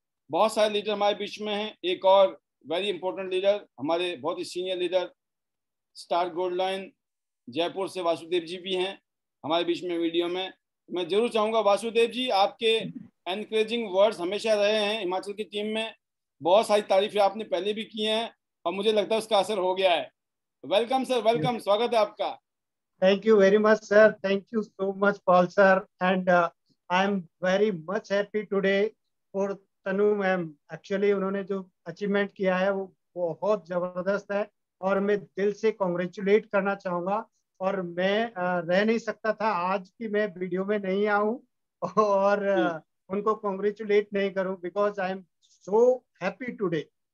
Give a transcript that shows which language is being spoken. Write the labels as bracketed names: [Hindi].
[Hindi] बहुत सारे लीडर हमारे बीच में हैं। एक और वेरी इंपॉर्टेंट लीडर, हमारे बहुत ही senior leader, star gold lion Jaipur से वासुदेव जी भी हैं हमारे बीच में वीडियो में। मैं जरूर चाहूंगा वासुदेव जी, आपके एनकरेजिंग वर्ड्स हमेशा रहे हैं हिमाचल की टीम में। बहुत सारी तारीफें आपने पहले भी की हैं और मुझे लगता है उसका असर हो गया है। [English] welcome sir, welcome, [Hindi] स्वागत है आपका। [English] Thank you very much, sir. Thank you so much, Paul sir. And I am very much happy today for Tanu ma'am. [Hindi] Actually उन्होंने जो अचीवमेंट किया है वो बहुत जबरदस्त है और मैं दिल से कॉन्ग्रेचुलेट करना चाहूंगा। और मैं रह नहीं सकता था आज की मैं वीडियो में नहीं आऊं और उनको कॉन्ग्रेचुलेट नहीं करूं, [English] Because I am so happy today.